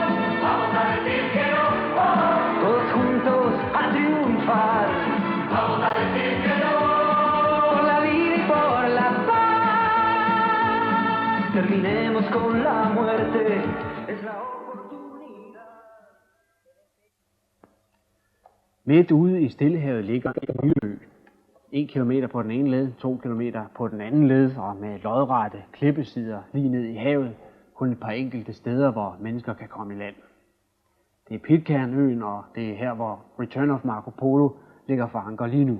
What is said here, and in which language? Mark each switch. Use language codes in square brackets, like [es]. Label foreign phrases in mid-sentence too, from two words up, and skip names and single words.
[es] vamos a decir que no, oh, Todos juntos a triunfar. vamos a decir que no. Por la vida y por la paz. Terminemos con la muerte. Es la oportunidad. [da] Midt ude i Stillehavet ligger en lille ø. 1 kilometer på den ene led, 2 kilometer på den anden led, og med lodrette klippesider lige ned i havet, kun et par enkelte steder, hvor mennesker kan komme i land. Det er Pitcairn-øen, og det er her, hvor Return of Marco Polo ligger for anker lige nu.